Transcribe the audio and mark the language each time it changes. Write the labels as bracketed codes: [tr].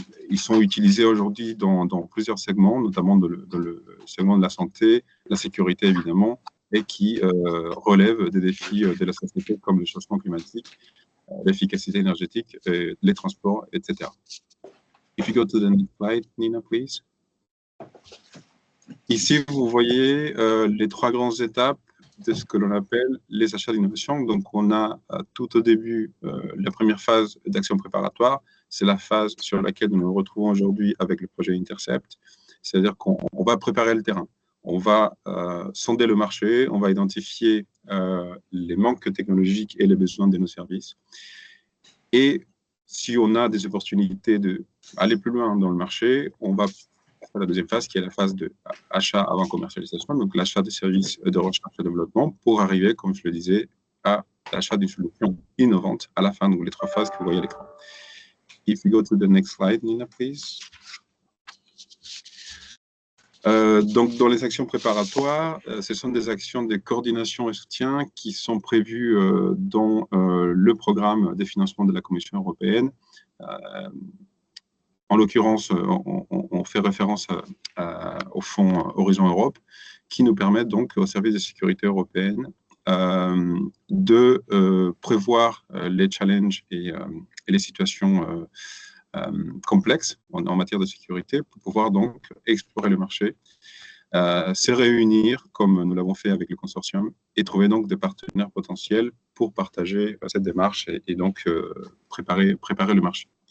[fr] Ils sont utilisés aujourd'hui dans plusieurs segments, notamment dans le segment de la santé, la sécurité évidemment, et qui relèvent des défis de la société comme le changement climatique, l'efficacité énergétique, les transports, etc. [en] If you go to the next slide, Nina, please. [fr] Ici, vous voyez les trois grandes étapes de ce que l'on appelle les achats d'innovation. Donc, on a tout au début la première phase d'action préparatoire. C'est la phase sur laquelle nous nous retrouvons aujourd'hui avec le projet Intercept. C'est-à-dire qu'on va préparer le terrain. On va sonder le marché, on va identifier les manques technologiques et les besoins de nos services. Et si on a des opportunités d'aller plus loin dans le marché, on va la deuxième phase qui est la phase de achat avant commercialisation, donc l'achat des services de recherche et développement pour arriver, comme je le disais, à l'achat d'une solution innovante à la fin, donc les trois phases que vous voyez à l'écran. [en] If you go to the next slide, Nina, please. [fr] Donc, dans les actions préparatoires, ce sont des actions de coordination et soutien qui sont prévues dans le programme des financements de la Commission européenne. En l'occurrence, on fait référence au fonds Horizon Europe, qui nous permet donc au service de sécurité européenne de prévoir les challenges et les situations complexes en matière de sécurité pour pouvoir donc explorer le marché, se réunir comme nous l'avons fait avec le consortium et trouver donc des partenaires potentiels pour partager cette démarche et donc préparer le marché.